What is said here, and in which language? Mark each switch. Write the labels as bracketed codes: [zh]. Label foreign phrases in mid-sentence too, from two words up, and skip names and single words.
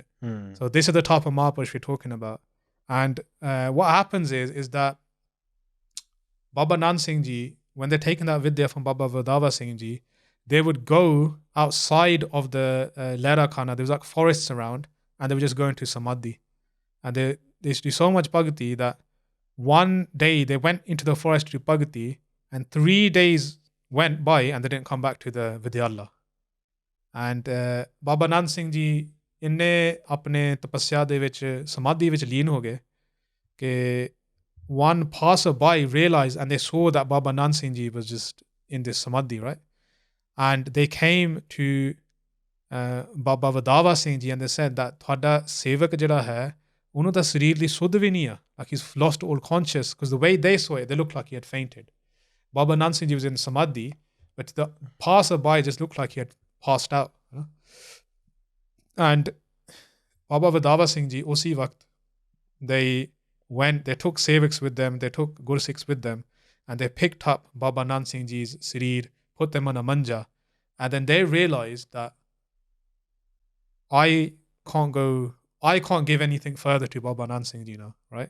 [en] So this is the type of Mahapurush we're talking about. And what happens is that Baba Nand Singh Ji, when they're taking that vidya from Baba Vadava Singh Ji, they would go outside of the Lehra Khana. There was like forests around, and they would just go into Samadhi. And they used to do so much Bhagti that one day they went into the forest to do Bhagti, and 3 days went by and they didn't come back to the Vidyallah. And Baba Nand Singh Ji [pa] ਇੰਨੇ ਆਪਣੇ ਤਪੱਸਿਆ ਦੇ ਵਿੱਚ ਸਮਾਧੀ ਵਿੱਚ ਲੀਨ ਹੋ ਗਏ ਕਿ [en] one passerby realized, and they saw that Baba Nand Singh Ji was just in this samadhi, right? And they came to Baba Vadava Singh Ji, and they said that [pa] ਤੁਹਾਡਾ ਸੇਵਕ ਜਿਹੜਾ ਹੈ ਉਹਨੂੰ ਤਾਂ ਸਰੀਰ ਦੀ ਸੁੱਧ ਵੀ ਨਹੀਂ ਆ, [en] like he's lost all conscious, because the way they saw it, they looked like he had fainted. Baba Nand Singh Ji was in Samadhi, but the passerby just looked like he had passed out. And Baba Vadava Singh Ji, [pa] ਉਸੇ ਵਕਤ, [en] they took Sevaks with them, they took Gursikhs with them, and they picked up Baba Nand Singh Ji's sareer, put them on a manja, and then they realized that I can't give anything further to Baba Nand Singh Ji now, right?